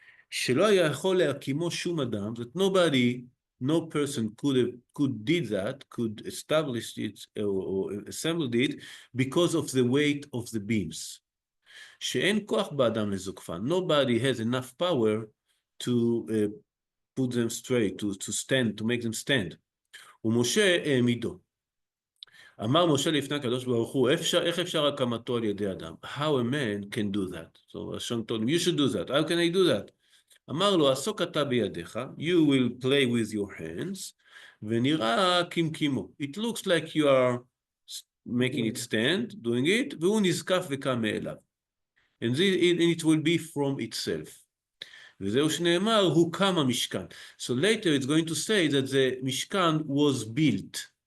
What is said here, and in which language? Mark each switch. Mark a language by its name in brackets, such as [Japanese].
[Hebrew] שלא היה יכול להקימו שום אדם, [English] that no person could did that, could establish it or assembled it because of the weight of the beams. [Hebrew] שאין כוח באדם לזוקפן. [English] Nobody has enough power to put them straight, to stand, to make them stand. [Hebrew] ומשה העמידו. אמר משה לפני הקדוש ברוך הוא, איך אפשר הקמתו על ידי אדם? [English] How a man can do that? So Hashem told him, you should do that. How can I do that? [Hebrew] אמר לו, עסוק אתה בידיך, [English] you will play with your hands, [Hebrew] ונראה כמקימו. [English] It looks like you are making it stand, doing it, [Hebrew] והוא נזקף וקם מאליו. [English] And it will be from itself. [Hebrew] וזהו שנאמר, הוקם המשכן. [English] So later it's going to say that the Mishkan was built.